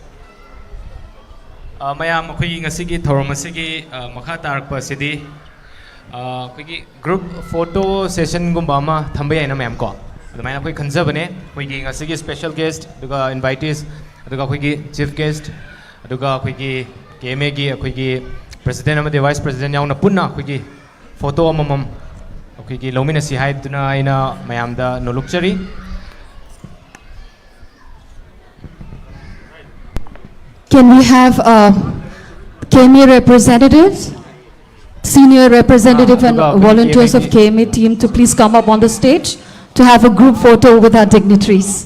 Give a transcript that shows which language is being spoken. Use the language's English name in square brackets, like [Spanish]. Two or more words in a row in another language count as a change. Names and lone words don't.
[Manipuri] Mayam akhoi ngasigi thorom asigi makha tarakpa sidi akhoi [English] group photo session [Manipuri] gumba ma thamba yaina mayam ko adumai akhoi khanjabane akhoi ngasigi [English] special guest [Manipuri] aduga invitees aduga akhoi [English] chief guest [Manipuri] aduga akhoi KMA gi akhoi president amade [English] vice president [Manipuri] yauna punna akhoi photo amamam akhoi lomina si haiduna aina mayam da nolukchari. [English] Can we have KMA representatives, senior representative and volunteers of KMA team to please come up on the stage to have a group photo with our dignitaries.